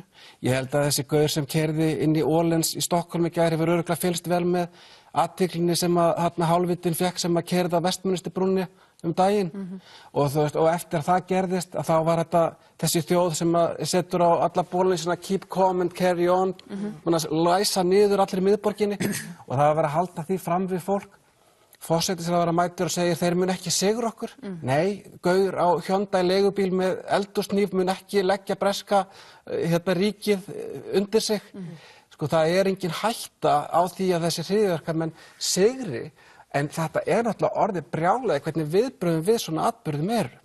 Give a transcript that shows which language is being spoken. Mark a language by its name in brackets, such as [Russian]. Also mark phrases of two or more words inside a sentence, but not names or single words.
[Icelandic] Ég held að þessi gaur sem keyrði inn í Åhléns í Stokkólmi í gær hefur örugglega fylgst vel með athyglinni sem að hálfvitinn fékk sem að keyrði á Vestminsterbrúnni daginn. Og þú veist, og eftir að það gerðist að þá var þetta þessi þjóð sem að setur á alla bólunni svona [English] keep calm and carry on, [Icelandic] læsa niður allir í miðborginni og það var verið að halda því fram við fólk. Forsætisráðherra mætir og segir þeir mun ekki sigra okkur. Nei, gaur á Hyundai leigubíl með eldúsnýf mun ekki leggja breska ríkið undir sig. Sko það er engin hætta á því að þessi hryðjuverkamenn sigri en þetta er náttúrulega orðið brjálæði hvernig viðbrögðum við svona atburðum eru.